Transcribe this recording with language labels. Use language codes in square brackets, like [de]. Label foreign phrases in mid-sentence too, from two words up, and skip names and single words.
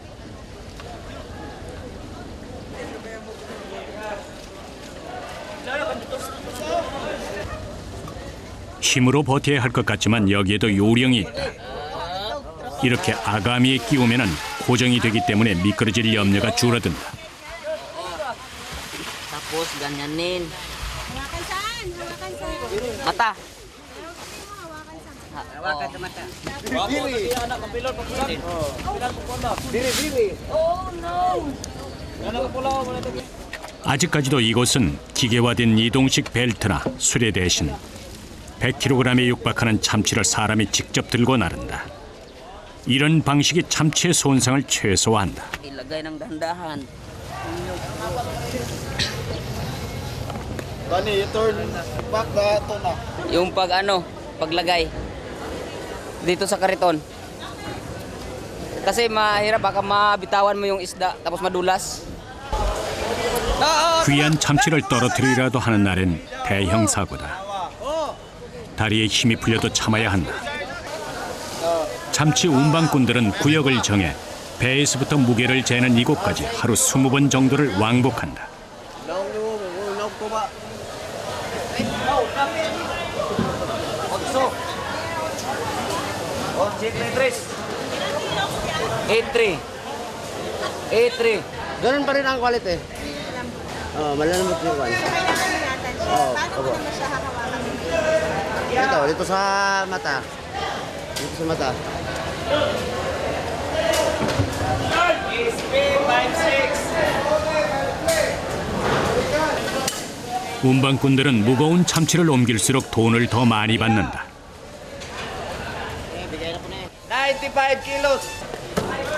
[ko] 힘으로 버텨야 할 것 같지만 여기에도 요령이 있다. 이렇게 아가미에 끼우면 고정이 되기 때문에 미끄러질 염려가 줄어든다. [tl] Tapos ganyanin. Mata. Hawakan sa mata. [ko] 아직까지도 이곳은 기계화된 이동식 벨트나 수레 대신 100kg에 육박하는 참치를 사람이 직접 들고 나른다. 이런 방식이 참치의 손상을 최소화한다. [tl] Ilagay ng dahan-dahan. [en] Bani, turn back the tuna. [tl] Yung paglagay dito sa kariton. Kasi mahirap baka mabitawan mo yung isda tapos madulas. [ko] 귀한 참치를 떨어뜨리라도 하는 날엔 대형 사고다. 다리에 힘이 풀려도 참아야 한다. 참치 운반꾼들은 구역을 정해 배에서부터 무게를 재는 이곳까지 하루 20번 정도를 왕복한다. [tl] A3. Ganun pa rin ang quality. Malalambot yung quality. Opo. Dito sa mata. Dito sa mata. [ko] 운반꾼들은 무거운 참치를 옮길수록 돈을 더 많이 받는다. [tl] 95 kilos.